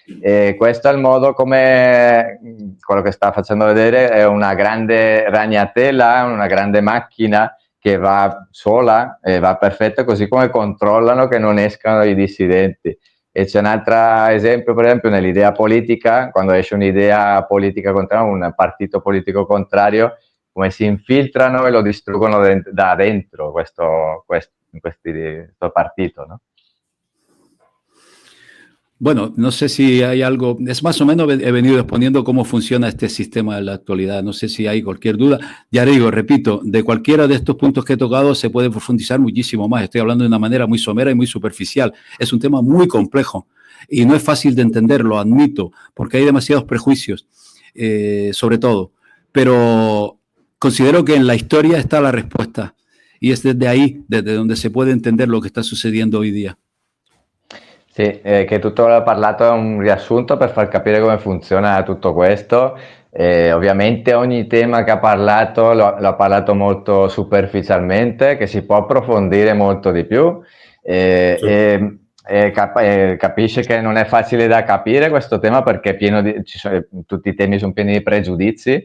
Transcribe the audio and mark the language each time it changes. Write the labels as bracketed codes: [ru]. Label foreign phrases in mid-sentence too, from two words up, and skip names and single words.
[it] Questo è il modo come quello che sta facendo vedere è una grande ragnatela, una grande macchina che va sola e va perfetta, così come controllano che non escano i dissidenti. E c'è un altro esempio, per esempio, nell'idea politica, quando esce un'idea politica contraria, un partito politico contrario, come si infiltrano e lo distruggono da dentro questo partito, ¿no? [es] Bueno, no sé si hay algo, es más o menos he venido exponiendo cómo funciona este sistema en la actualidad, no sé si hay cualquier duda. Ya digo, repito, de cualquiera de estos puntos que he tocado se puede profundizar muchísimo más, estoy hablando de una manera muy somera y muy superficial, es un tema muy complejo y no es fácil de entender, lo admito, porque hay demasiados prejuicios, sobre todo, pero considero que en la historia está la respuesta y es desde ahí, desde donde se puede entender lo que está sucediendo hoy día. [it] Sì, che tutto l'ho parlato è un riassunto per far capire come funziona tutto questo. Ovviamente ogni tema che ha parlato l'ha parlato molto superficialmente, che si può approfondire molto di più. Capisce che non è facile da capire questo tema perché è pieno tutti i temi sono pieni di pregiudizi.